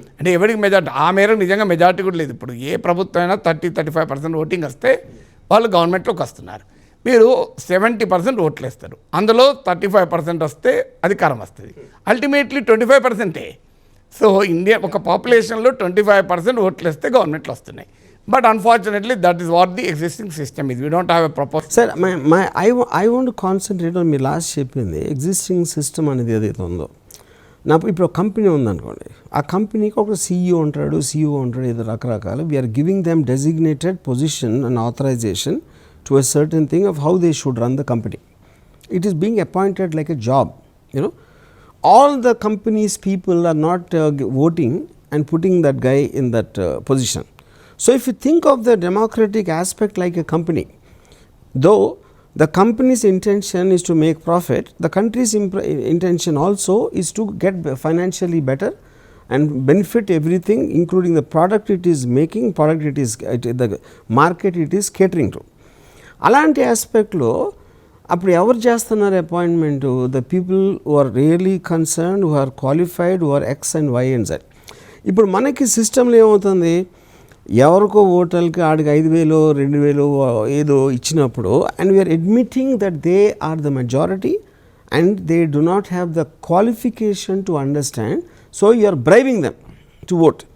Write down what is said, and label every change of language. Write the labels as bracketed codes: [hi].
[te] అంటే ఎవరికి మెజారిటీ, ఆ మేరకు నిజంగా మెజారిటీ కూడా లేదు. ఇప్పుడు ఏ ప్రభుత్వం అయినా 30-35% ఓటింగ్ వస్తే వాళ్ళు గవర్నమెంట్లోకి వస్తున్నారు. మీరు 70% ఓట్లు వేస్తారు, అందులో 35% వస్తే అధికారం వస్తుంది. అల్టిమేట్లీ 25%. సో ఇండియా ఒక పాపులేషన్లో 25% ఓట్లు వేస్తే గవర్నమెంట్లు వస్తున్నాయి. [en] But unfortunately, that is what the existing system is. We don't have a proper... Sir, I want to concentrate on my last [te] చెప్పింది, ఎగ్జిస్టింగ్ సిస్టమ్ అనేది ఏదైతే ఉందో. నాకు ఇప్పుడు ఒక కంపెనీ ఉందనుకోండి, ఆ కంపెనీకి ఒక CEO ఉంటాడు, ఏదో రకరకాలు. [en] We are giving them designated position and authorization to a certain thing of how they should run the company. It is being appointed like a job, you know. All the company's people are not voting and putting that guy in that position. So if you think of the democratic aspect like a company, though the company's intention is to make profit, the country's intention also is to get financially better and benefit everything, including the product it is making, the market it is catering to. [te] అలాంటి ఆస్పెక్ట్లో అప్పుడు ఎవరు చేస్తున్నారు appointment? [en] The people who are really concerned, who are qualified, who are X and Y and Z. [te] ఇప్పుడు మనకి సిస్టంలో ఏమవుతుంది, ఎవరికో ఓటర్కి ఆడికి 5,000 2,000 ఏదో ఇచ్చినప్పుడు, [en] And we are admitting that they are the majority and they do not have the qualification to understand, so you are bribing them to vote.